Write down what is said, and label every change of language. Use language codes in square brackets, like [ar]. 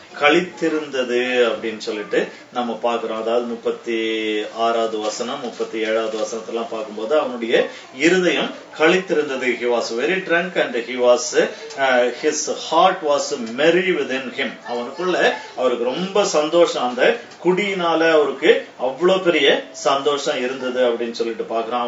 [ta] களித்திருந்தது அப்படின்னு சொல்லிட்டு நம்ம பாக்குறோம். அதாவது 36வது வசனம் 37வது வசனத்தெல்லாம் பார்க்கும்போது அவனுடைய இருதயம் களித்திருந்தது. [en] he was very drunk and he was his heart was merry within him. [ta] அவனுக்குள்ள அவருக்கு ரொம்ப சந்தோஷம், அந்த குடியினால அவருக்கு அவ்வளவு பெரிய சந்தோஷம் இருந்தது அப்படின்னு சொல்லிட்டு பாக்குறான்.